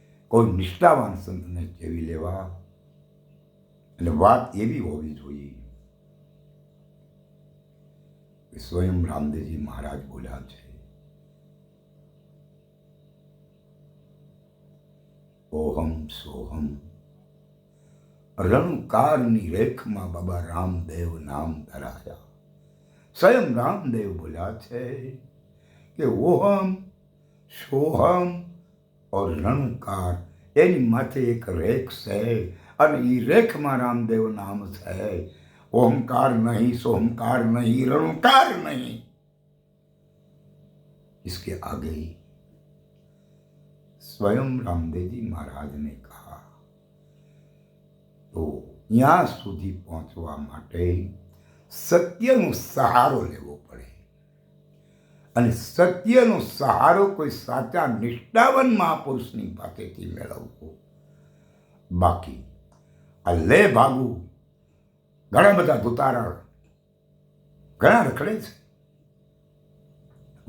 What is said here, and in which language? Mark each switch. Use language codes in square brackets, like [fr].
[gu] કોઈ નિષ્ઠાવાન સંતને ચેવી લેવા. એટલે વાત એવી હોવી જોઈએ કે સ્વયં રામદેવજી મહારાજ બોલ્યા છે, ઓહમ સોહમ રણુકારની રેખમાં બાબા રામદેવ નામ ધરાયા. સ્વયં રામદેવ બોલ્યા છે કે ઓહમ સોહમ और રણુકાર, એની માથે એક રેખ છે અને એ રેખમાં રામદેવ નામ છે. ઓમકાર નહીં, [hi] सोमकार नहीं, रणुकार नहीं, इसके आगे स्वयं रामदेव जी महाराज ने कहा. [gu] તો ત્યાં સુધી પહોંચવા માટે સત્યનો સહારો લેવો પડે અને સત્યનો સહારો કોઈ સાચા નિષ્ઠાવાન મહાપુરુષની પાસેથી મેળવવો. બાકી આ લે ભાગું, ઘણા બધા ધુતારા ઘણા રખડે છે